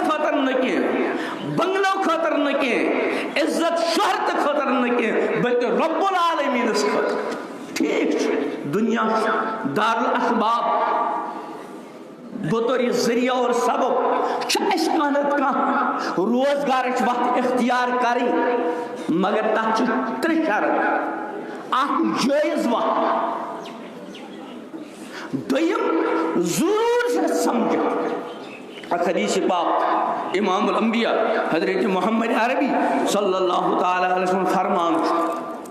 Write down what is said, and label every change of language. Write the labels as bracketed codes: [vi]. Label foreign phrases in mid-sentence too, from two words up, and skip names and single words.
[ks] خٲطرٕ نہٕ کینٛہہ بنگلو خٲطرٕ نہٕ کینٛہہ عزت شہرتہٕ خٲطرٕ نہٕ کینٛہہ بلکہ رب العالمیٖنس خٲطرٕ ٹھیٖک چھُ دُنیا چھُ دارالاسباب بطور یہ ذریعہ اور سبب چھِ اَسہِ کانٛہہ نتہٕ کانٛہہ روزگارٕچ وتھ اختیار کرٕنۍ مگر تتھ چھِ 3 شرط اکھ جٲیز وتھ دوٚیِم ضروٗر چھِ اَسہِ سمجھُن اکھ حدیث پاک امام الانبیاء حضرت محمد عربی [ar] صلی اللہ تعالیٰ علیہ وسلم [ks] فرمان چھُ